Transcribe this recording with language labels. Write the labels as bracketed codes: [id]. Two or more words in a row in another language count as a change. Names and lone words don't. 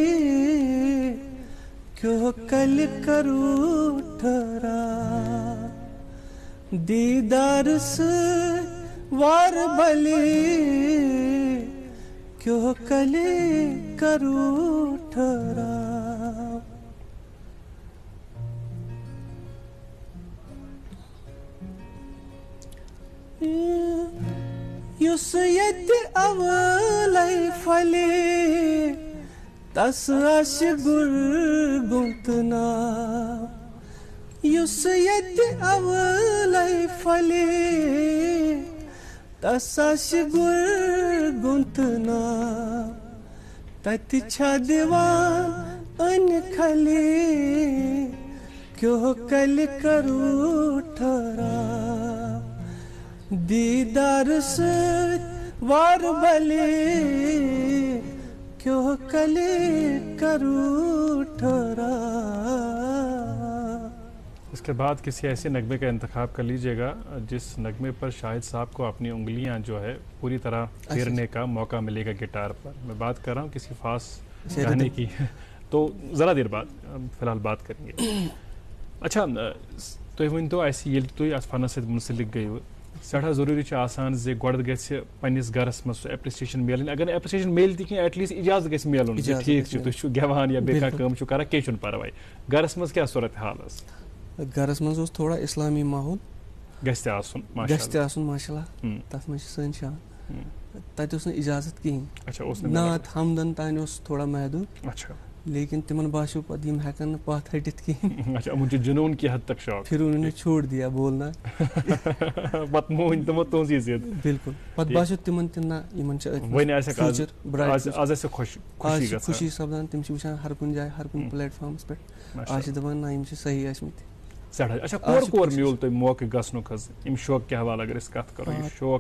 [ks] کیوں کل کرو ٹھہرا, دیدار سے وار بلی کیوں کل کرو ٹھہرا. یُس ییٚتہِ اولے پھلے تس آسہِ گُرگُنٛت ناو, یُس ییٚتہِ اولے پھلے تس آسہِ گُرگُنٛت ناو, تتہِ چھا دِوان أنۍ کھلے کیوں کل کرو ٹھہرا, دیدار سۭتۍ وار بلے کیوں کل کرو ٹھہرا. [ur] اس کے بعد کسی ایسے نغمے کا انتخاب کر لیجئے گا جس نغمے پر شاہد صاحب کو اپنی انگلیاں جو ہے پوری طرح پھیرنے کا موقع ملے گا گٹار پر. میں بات کر رہا ہوں کسی خاص گانے کی, تو ذرا دیر بعد فی الحال بات کریں گے. [ks] اچھا, تُہۍ ؤنۍتو اَسہِ ییٚلہِ تُہۍ اَتھ فنس سۭتۍ مُنسلک گٔیوٕ, سٮ۪ٹھاہ ضروٗری چھُ آسان زِ گۄڈٕ گژھِ پنٛنِس گرس منٛز سُہ ایپرِسیشن میلٕنۍ. اگر نہٕ ایپرِسیشن میلہِ تہِ کینٛہہ [en] at least [ks] اِجازت گژھِ میلُن زِ ٹھیٖک چھُ تُہۍ چھِو گٮ۪وان یا بیٚیہِ کانٛہہ کٲم چھِو کران, کینٛہہ چھُنہٕ پرواے. گرس منٛز کیٛاہ صوٗرت حال ٲس؟ گرس منٛز اوس تھوڑا اسلامی ماحول گژھِ تہِ آسُن, گژھِ تہِ آسُن ماشاء اللہ, تتھ منٛز چھِ سٲنۍ شان. تتہِ اوس نہٕ اِجازت کِہینۍ. اچھا, اوس نہٕ نعت حمدن تانۍ اوس تھوڑا محدوٗد. اچھا, لیکن تمن باسیو پتہٕ یِم ہٮ۪کن نہٕ پتھ ہٹِتھ کِہینۍ. اچھا, یِمن چھُ جنوٗن کہِ حد تک شوق, [ur] پھر انہوں نے چھوڑ دیا بولنا. [ks] پتہٕ مون تِمو تُہنٛزٕے ضد. بالکل, پتہٕ باسیو تِمن تہِ نہ یِمن چھِ وۄنۍ آسٮ۪کھ آز آسہِ خوشی سپدان, تِم چھِ وٕچھان ہر کُنہِ جایہِ ہر کُنہِ پلیٹ فارمس پٮ۪ٹھ, آز چھِ دپان نہ یِم چھِ صحیح ٲسمٕتۍ. سٮ۪ٹھاہ. اچھا, کور میوٗل تۄہہِ موقعہٕ گژھنُک حظ, اَمہِ شوق کہِ حوالہٕ اگر أسۍ کتھ کرو, یہِ شوق